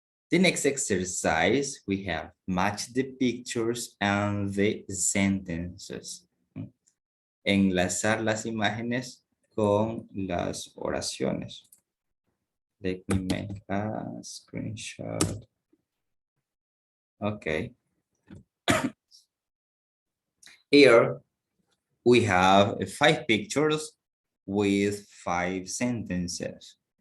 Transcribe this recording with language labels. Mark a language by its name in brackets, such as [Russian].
[English] The next exercise, we have match the pictures and the sentences. [Spanish] Enlazar las imágenes con las oraciones. [English] Let me make a screenshot. Okay. Here we have 5 pictures with 5 sentences.